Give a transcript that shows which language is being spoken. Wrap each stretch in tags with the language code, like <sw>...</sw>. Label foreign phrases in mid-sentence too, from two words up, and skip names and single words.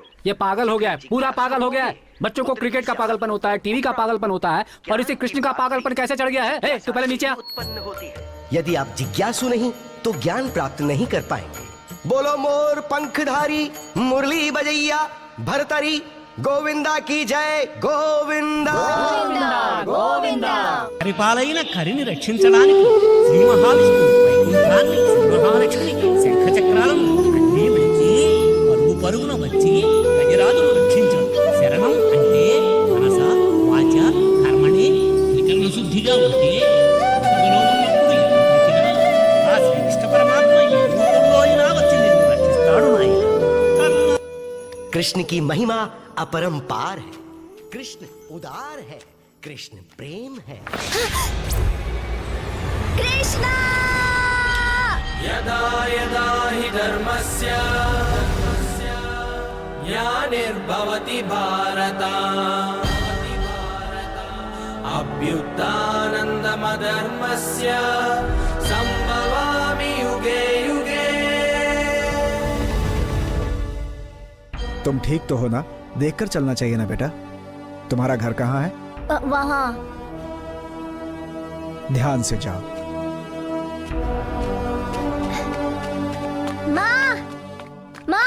<hi>ये पागल हो गया है, पूरा पागल हो गया है। बच्चों को क्रिकेट का पागलपन होता है, टीवी का पागलपन होता है, और इसे कृष्ण का पागलपन कैसे चढ़ गया है? तू पहले नीचे आ। उत्पन्न होती है। यदि आप जिज्ञासु नहीं तो ज्ञान प्राप्त नहीं कर पाएंगे। बोलो मोर पंखधारी मुरली बजैया भरतरी गोविंदा की जय। गोविंदा गोविंदा।</hi> <te>పరిపాలైన కరిని రక్షించడానికి శ్రీ మహావిష్ణువు వైకుంఠాన్ని సింహలక్ష్మిని శంఖ చక్రాలను అన్నీ విడిచి పరుగు పరుగున వచ్చి గజరాజును రక్షించాడు. శరణం అంటే</te> <sa>మనస వాచ కర్మణి</sa> <te>త్రికరణ శుద్ధిగా ఉంటే అందులో ఉన్నప్పుడు ఎదుటికినా ఆ శ్రీకృష్ణ పరమాత్మ ఏ రూపంలో అయినా వచ్చి నిన్ను రక్షిస్తాడు నాయన.</te> <hi>कृष्ण की महिमा अपरंपार है। कृष्ण उदार है, कृष्ण प्रेम है। कृष्ण</hi> <sa>यदा यदा हि धर्मस्य ग्लानिर्भवति भारत अभ्युत्थानन्दमधर्मस्य संभवामि युगे युगे।</sa> <hi>तुम ठीक तो हो ना? देखकर चलना चाहिए ना बेटा। तुम्हारा घर कहाँ है? वहाँ। ध्यान से जाओ। माँ, माँ।</hi>